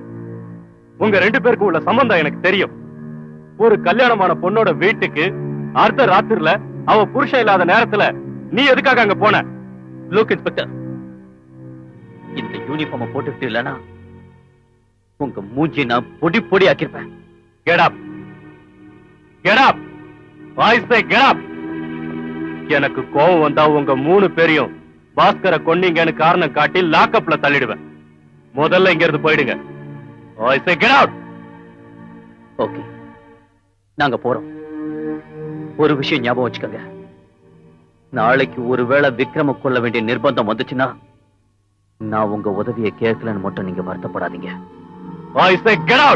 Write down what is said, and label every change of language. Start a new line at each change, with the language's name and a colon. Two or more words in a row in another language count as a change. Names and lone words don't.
Tamil: உங்க 2 பேருக்கு உள்ள சம்பந்தம் எனக்கு தெரியும். ஒரு கல்யாணமான பொண்ணோட வீட்டுக்கு அர்த்த ராத்திரில அவ புருஷன் இல்லாத நேரத்துல நீ எதுக்காக அங்க போன?
English: look inspector,
Tamil: இந்த யூனிஃபார்ம் போட்டுக்கிட்டு இல்லனா உங்க மூஞ்சி நான் பொடி பொடி ஆக்கிருப்பேன்.
English: Get up. Get up. I say get up.
Tamil: எனக்கு கோவம் வந்தா உங்க 3 பேரையும் பாஸ்கரை கொன்னீங்கன்னு காரணம் காட்டி லாக்அப்ல தள்ளிடுவேன். முதல்ல இங்க இருந்து போயிடுங்க.
English: I say get out.
Tamil: ஓகே, நாங்க போறோம். ஒரு விஷயம் ஞாபகம் வச்சுக்கோங்க, நாளைக்கு ஒருவேளை விக்ரம கொள்ள வேண்டிய நிர்பந்தம் வந்துச்சுன்னா நான் உங்க உதவியை கேட்கலன்னு மட்டும் நீங்க வருத்தப்படாதீங்க.
English: I say get out.